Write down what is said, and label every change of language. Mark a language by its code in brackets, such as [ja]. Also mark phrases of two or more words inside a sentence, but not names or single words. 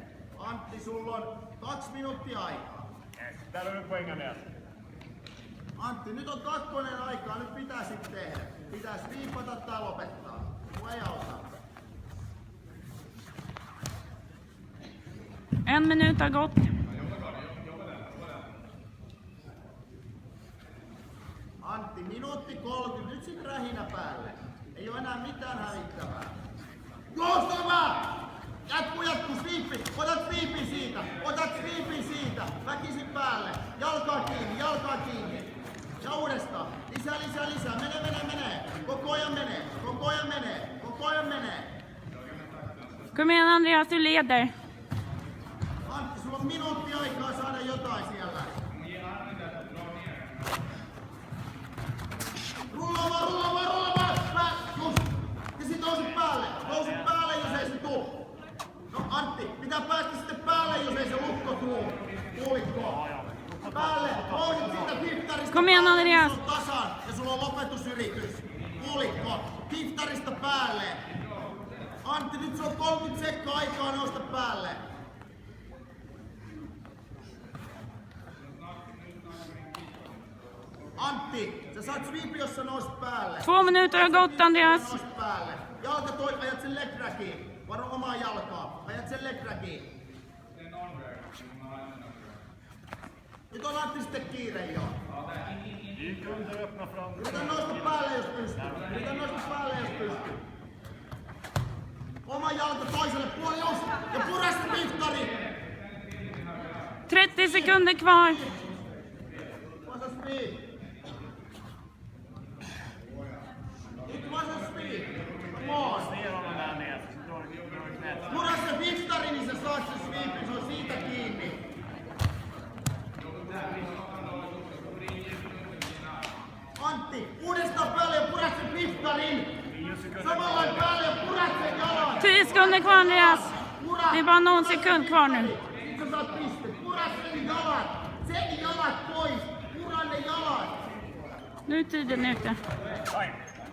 [fi] Antti, sulla on 2 minuuttia aikaa. Täällä on nyt poänganea. Antti, nyt on 2 aikaa, nyt pitää sitten tehdä. Pitäis viipata tai lopettaa. Mua ei auta. [sv] 1 minut har gått. [fi] Antti, minuutti 30, nyt sit rähinä päälle. Ei oo enää mitään hävittävää. Joustavaa! Jatku, sweepi! Otat sweepin siitä! Väkisin päälle! Jalkaa kiinni! Ja uudestaan! Lisää! Menee! Koko ajan menee! [sv] Kom igen Andreas, du leder. [fi] Antti, sulla on minuutti aikaa saada jotain siellä. Rullaa! Just! Ja sit nousit päälle, jos ei se tuu. No Antti, pitää päästä sitten päälle, jos ei se lukko tuu. Kuulikko? Päälle, nousit siitä hiftarista. [sv] Kom igen [fi] päälle, Andreas. sulla on tasan ja sulla on lopetusyritys. Kuulikko? Hiftarista päälle. Antti, nyt sulla on 30 sekkaa aikaa nousta päälle. Antti, sä saat sweepi, jos sä nousit päälle. [sv] 2 minuter har gått Andreas. [fi] Nousit päälle. Jalka toi, ajat sen [en] leg draggiin. [fi] Varo omaa jalkaa. Ajat sen [en] leg draggiin. [fi] Nyt on Antti sitten kiire jo. Yritä nousta päälle, jos pystyy. Oma jalka toiselle puolelle, ja pura se mittari. [sv] 30 sekunder kvar. Vasa speed. Nyt vasa speed. [en] Come on. [fi] Pura se mittari, niin sä saat sen sweepin, se on siitä kiinni. Antti, uudestaan päälle ja purat sen mittarin. Samalla päälle ja purat sen jalan. [sv] 10 sekunder kvar Andreas. Det är bara någon sekund kvar nu. [fi] Sitten sä saat piste. Pura sen jalat pois. Pura ne jalat. [sv] Nu är tiden ute. Fine.